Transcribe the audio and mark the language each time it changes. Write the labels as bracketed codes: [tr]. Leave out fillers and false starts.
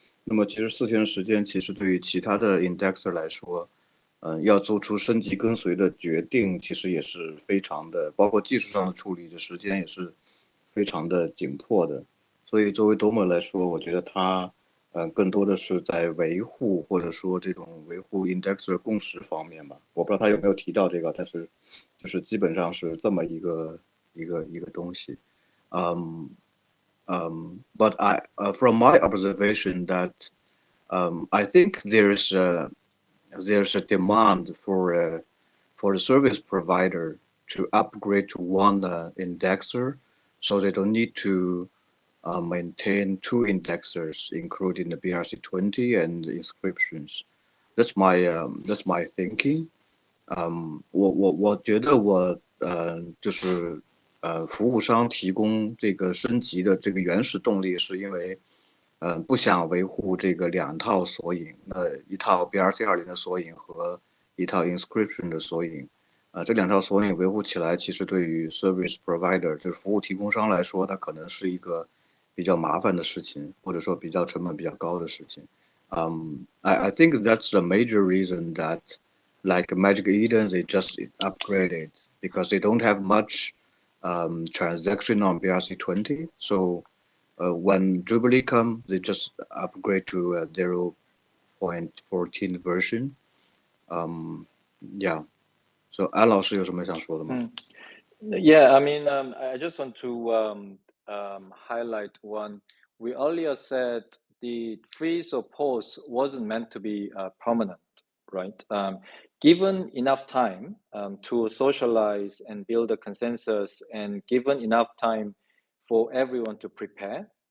[zh] 那么其实4天的时间，其实对于其他的 indexer 来说，要做出升级跟随的决定，其实也是非常的，包括技术上的处理的时间也是非常的紧迫的。所以作为多莫来说，我觉得他更多的是在维护或者说这种维护 indexer 共识方面吧。我不知道他有没有提到这个，但是就是基本上是这么一个东西。 [en] But from my observation that I think there's a demand for the service provider to upgrade to one indexer, so they don't need to maintain 2 indexers, including the BRC20 and the inscriptions. That's my thinking. [zh] 我觉得就是服务商提供这个升级的这个原始动力，是因为不想维护这个2套索引，一套 BRC20的索引和一套 inscription 的索引。这2套索引维护起来，其实对于 service provider 就是服务提供商来说，它可能是一个比较麻烦的事情，或者说比较成本比较高的事情。 [en] I think that's the major reason that like Magic Eden, they just upgraded because they don't have much transaction on BRC20. So when Jubilee come, they just upgrade to a 0.14 version. Yeah. [zh] So 安老师有什么想说的吗？ [en] Yeah, I mean, I just want to highlight one. We earlier said the freeze or pause wasn't meant to be permanent, right? Given enough time to socialize and build a consensus, and given enough time for everyone to prepare.